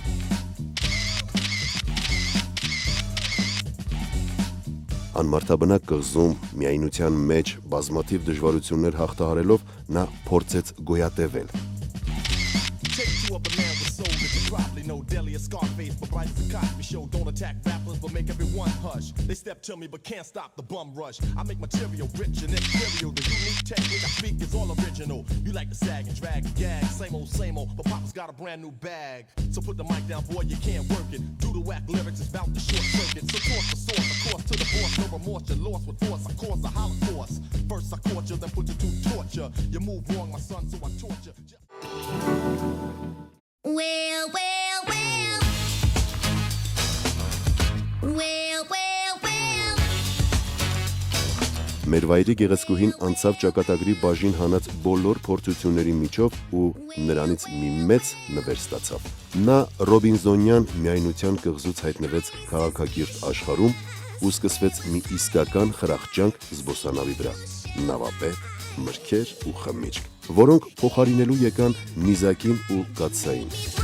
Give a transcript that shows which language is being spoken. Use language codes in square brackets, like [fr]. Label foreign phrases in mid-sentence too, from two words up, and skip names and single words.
[hy] Անմարդաբնակ կղզում, միայնության մեջ բազմաթիվ դժվարություններ հաղթահարելով նա փորձեց գոյատևել։ [en] No Delia Scarface, but bright as a Cosby show. Don't attack rappers, but make everyone hush. They step to me, but can't stop the bum rush. I make material rich and imperial. The unique technique I speak is all original. You like to sag and drag and gag, same old, but Papa's got a brand new bag. So put the mic down, boy, you can't work it. Do the whack lyrics, it's about the short circuit. So toss the source, of course, to the boss. No remorse, you're lost with force. I cause a holocaust. First I caught you, then put you to torture. You move wrong, my son, so I torture. Well. [hy] Մեր վայրի գեղեցկուհին անցավ ճակատագրի բաժին հանած բոլոր փորձությունների միջով ու նրանից մի մեծ նվեր ստացավ։ Նա Ռոբինզոնյան միայնության կղզուց հայտնվեց քաղաքակիրթ աշխարհում ու սկսվեց մի իսկական խրախճանք զբոսանավի վրա։ Նավապետ, մրգեր ու խմիչք, որոնք փոխարինելու եկան նիզակին ու կաթսային։